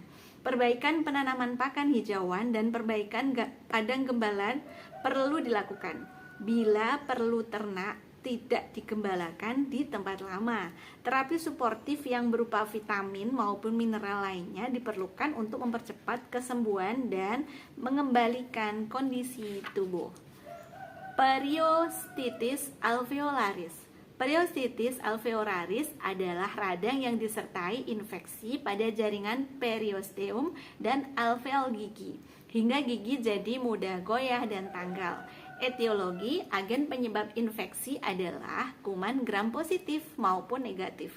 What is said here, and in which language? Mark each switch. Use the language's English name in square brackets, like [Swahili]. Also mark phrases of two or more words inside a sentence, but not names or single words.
[Indonesian] Perbaikan penanaman pakan hijauan dan perbaikan padang gembala perlu dilakukan. Bila perlu ternak tidak digembalakan di tempat lama. Terapi suportif yang berupa vitamin maupun mineral lainnya diperlukan untuk mempercepat kesembuhan dan mengembalikan kondisi tubuh. Periostitis alveolaris. Periostitis alveolaris adalah radang yang disertai infeksi pada jaringan periosteum dan alveol gigi, hingga gigi jadi mudah goyah dan tanggal. Etiologi, agen penyebab infeksi adalah kuman gram positif maupun negatif.